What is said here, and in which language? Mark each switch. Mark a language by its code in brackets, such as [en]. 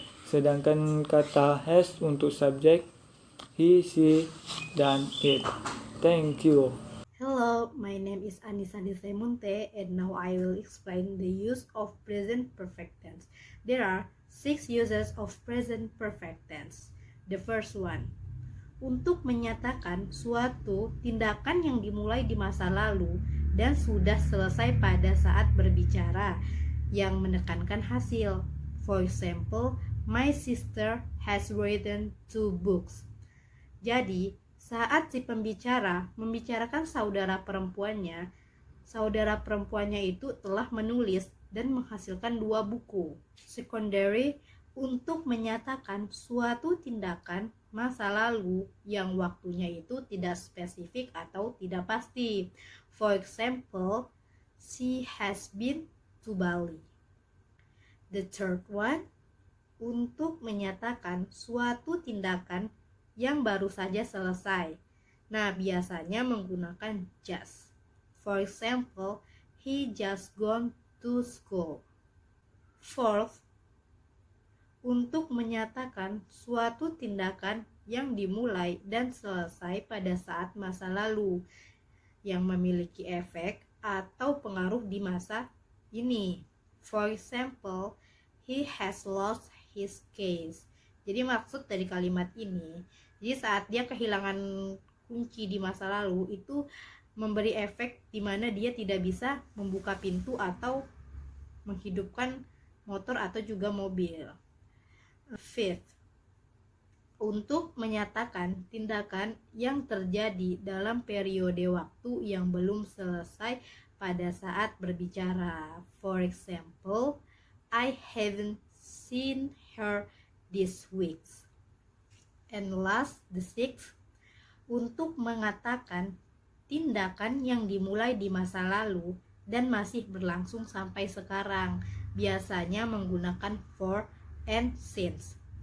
[id] Sedangkan kata has untuk subjek he, she, dan it. [en] Thank you. Hello, my name is Anissa Disemunte, and now I will explain the use of present perfect tense. There are 6 uses of present perfect tense. The first one, [id] untuk menyatakan suatu tindakan yang dimulai di masa lalu dan sudah selesai pada saat berbicara, yang menekankan hasil. [en] For example, my sister has written 2 books. [id] Jadi, saat si pembicara membicarakan saudara perempuannya itu telah menulis dan menghasilkan 2 buku. Secondary, untuk menyatakan suatu tindakan masa lalu yang waktunya itu tidak spesifik atau tidak pasti. [en] For example, she has been to Bali. The third one, [id] untuk menyatakan suatu tindakan yang baru saja selesai. Nah, biasanya menggunakan just. [en] For example, he just gone to school. [id] Fourth, untuk menyatakan suatu tindakan yang dimulai dan selesai pada saat masa lalu, yang memiliki efek atau pengaruh di masa ini. [en] For example, he has lost his keys. [id] Jadi maksud dari kalimat ini, jadi saat dia kehilangan kunci di masa lalu itu memberi efek di mana dia tidak bisa membuka pintu atau menghidupkan motor atau juga mobil. Fifth, untuk menyatakan tindakan yang terjadi dalam periode waktu yang belum selesai pada saat berbicara. [en] For example, I haven't seen her this week. And last, the sixth, [id] untuk mengatakan tindakan yang dimulai di masa lalu dan masih berlangsung sampai sekarang, biasanya menggunakan for and since.